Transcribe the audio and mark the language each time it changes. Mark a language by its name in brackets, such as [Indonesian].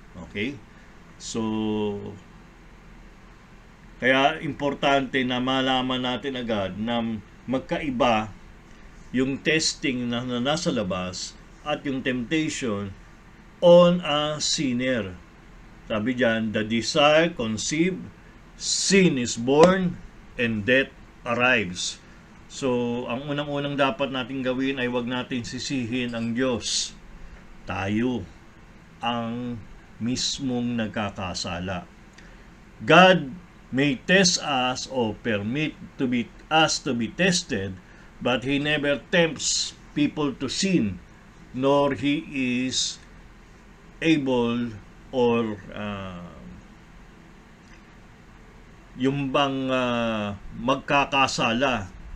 [Filipino] Okay? So, kaya importante na malaman natin agad na magkaiba yung testing na nasa labas at yung temptation on a sinner. Sabi diyan, [English] the desire conceived, sin is born, and death arrives. [Filipino] So, ang unang-unang dapat natin gawin ay wag natin sisihin ang Diyos. Tayo ang mismong nagkakasala. [English] God may test us or permit us to be tested, but He never tempts people to sin, nor He is able or [Filipino] yung bang magkakasala.